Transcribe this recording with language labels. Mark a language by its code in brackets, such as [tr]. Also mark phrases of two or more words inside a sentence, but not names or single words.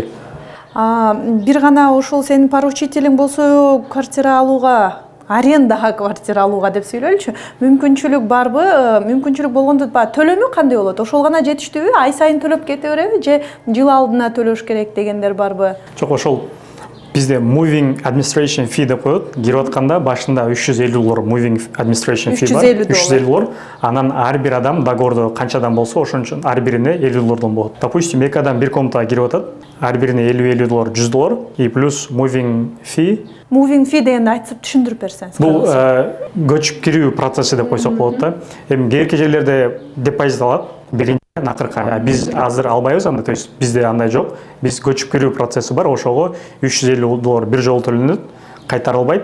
[ky] Бир гана ушул сенин поручителиң болсо, квартира алууга, арендаға квартира алууга деп сүйлөлчү. Мүмкүнчүлүк барбы? Мүмкүнчүлүк болгондо төлөмү кандай болот? Ошол гана жетиштүүбү? Ай сайын төлөп кете береби же жыл алдына төлөш керек дегендер барбы? Жок, ошол бизде [en] moving administration fee [ky] деп коет. Кирип атканда башында $350 [en] moving administration fee [ky] бар. $350. Анан ар бир адам договордо канча адам болсо, ошон үчүн ар бирине $50 болот. Допустим, эки адам бир комнатага кирип атат. Ар бирине $50, $100 [ru] и плюс [en] moving fee. Moving fee [ky] дегенди айтып түшүндүрүп берсеңиз. Бул көчүп кирүү процесси деп койсок болот да. Эми кээки жерлерде депозит алат. Биринчи акыркы биз азыр албайбыз анда, [ru] то есть [ky] бизде андай жок. Биз көчүп кирүү процесси бар, ошого $350 бир жолу төлөнөт, кайтарылбайт.